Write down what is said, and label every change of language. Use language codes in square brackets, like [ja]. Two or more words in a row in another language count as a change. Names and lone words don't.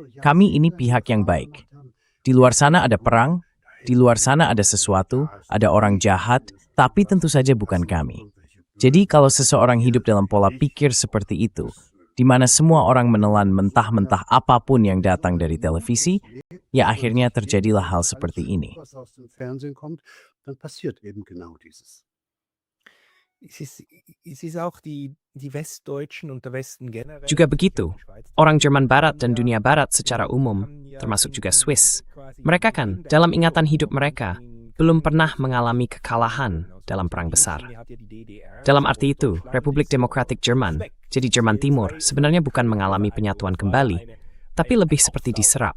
[id] Kami ini pihak yang baik. Di luar sana ada perang, Di luar sana ada sesuatu, ada orang jahat, tapi tentu saja bukan kami. Jadi kalau seseorang hidup dalam pola pikir seperti itu, di mana semua orang menelan mentah-mentah apapun yang datang dari televisi, ya akhirnya terjadilah hal seperti ini. [de] Was aus dem Fernsehen kommt, dann passiert eben genau dieses. Es ist auch die Westdeutschen und der Westen generell. [id] Juga begitu, orang Jerman Barat dan dunia Barat secara umum, termasuk juga Swiss, mereka kan dalam ingatan hidup mereka belum pernah mengalami kekalahan dalam perang besar. Dalam arti itu, Republik Demokratik Jerman, jadi Jerman Timur, sebenarnya bukan mengalami penyatuan kembali, tapi lebih seperti diserap.